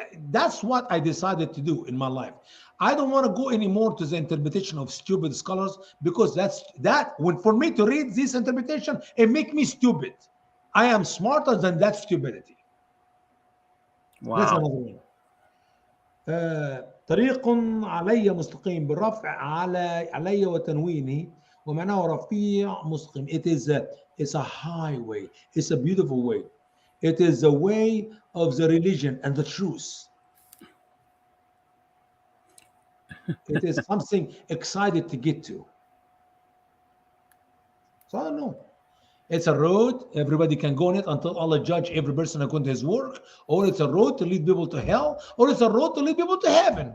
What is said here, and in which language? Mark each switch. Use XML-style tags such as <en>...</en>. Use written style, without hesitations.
<en>That's what I decided to do in my life. I don't want to go anymore to the interpretation of stupid scholars, because for me to read this interpretation, it makes me stupid. I am smarter than that stupidity. Wow. That's another one.</en> <ar>طريق علي مستقيم بالرفع علي وتنوينه ومعناه رفيع مستقيم.</ar> <en>It's a highway. It's a beautiful way. It is the way of the religion and the truth. It is something excited to get to. So I don't know. It's a road, everybody can go on it until Allah judge every person according to his work, or it's a road to lead people to hell, or it's a road to lead people to heaven.</en>